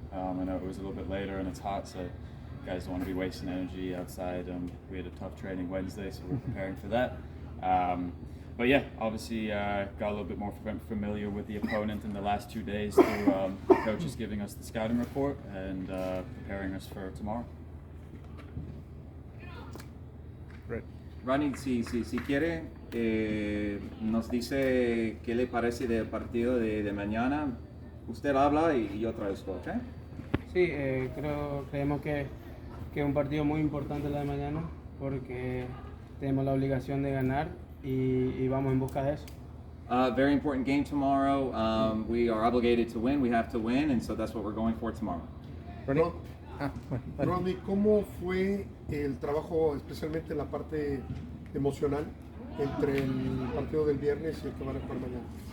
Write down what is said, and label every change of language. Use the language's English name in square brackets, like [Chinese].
[English] I know it was a little bit later and it's hot, so guys don't want to be wasting energy outside. We had a tough training Wednesday, so we're preparing for that. But yeah, obviously got a little bit more familiar with the opponent in the last 2 days through the coaches giving us the scouting report and preparing us for tomorrow. [Spanish] Rodney, si quiere, nos dice qué le parece del partido de mañana. Usted habla y yo traduzco, ¿ok? Sí, creemos que es un partido muy importante la de mañana porque tenemos la obligación de ganar y vamos en busca de eso. [English] Very important game tomorrow. We are obligated to win. We have to win, and so that's what we're going for tomorrow. [Spanish] Rodney, ¿cómo fue el trabajo, especialmente en la parte emocional, entre el partido del viernes y el que van a jugar mañana?